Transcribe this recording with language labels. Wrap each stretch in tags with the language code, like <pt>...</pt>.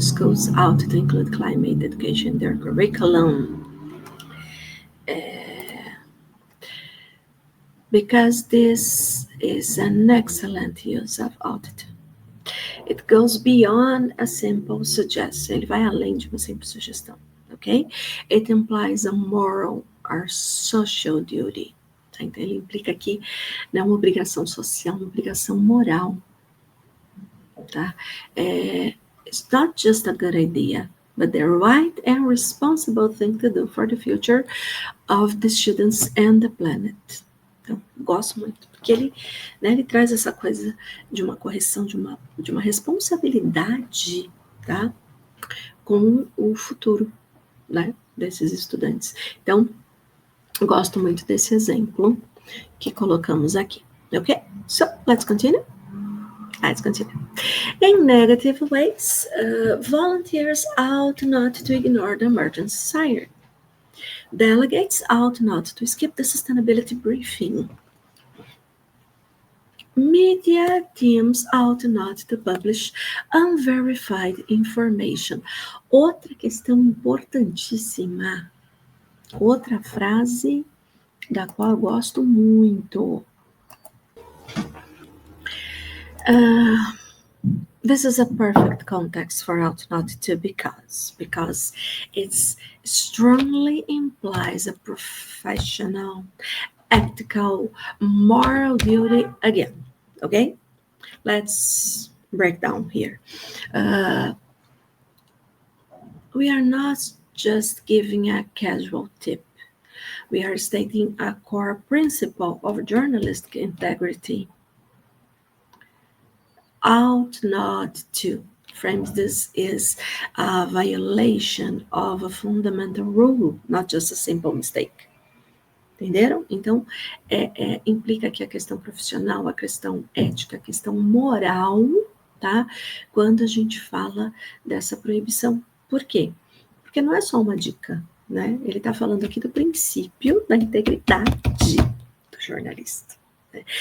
<en>Schools ought to include climate education in their curriculum. Because this is an excellent use of ought to. It goes beyond a simple suggestion.</en> <pt>Ele vai além de uma simples sugestão, ok?</pt> <en>It implies a moral or social duty.</en> <pt>Tá? Então, ele implica aqui, né, uma obrigação social, uma obrigação moral. Tá?</pt> <en>It's not just a good idea, but the right and responsible thing to do for the future of the students and the planet.</en> <pt>Então, gosto muito, porque ele, né, ele traz essa coisa de uma correção, de uma responsabilidade, tá, com o futuro, né, desses estudantes. Então, gosto muito desse exemplo que colocamos aqui, ok?</pt> <en>So, let's continue. Let's continue. In negative ways, volunteers ought not to ignore the emergency siren. Delegates ought not to skip the sustainability briefing. Media teams ought not to publish unverified information. Outra questão importantíssima, outra frase da qual eu gosto muito. This is a perfect context for ought not to because it strongly implies a professional, ethical, moral duty again, okay? Let's break down here. we are not just giving a casual tip. We are stating a core principle of journalistic integrity. Ought not to frames this is a violation of a fundamental rule, not just a simple mistake.</en> <pt>Entenderam? Então, implica aqui a questão profissional, a questão ética, a questão moral, tá? Quando a gente fala dessa proibição. Por quê? Porque não é só uma dica, né? Ele está falando aqui do princípio da integridade do jornalista. Né?</pt>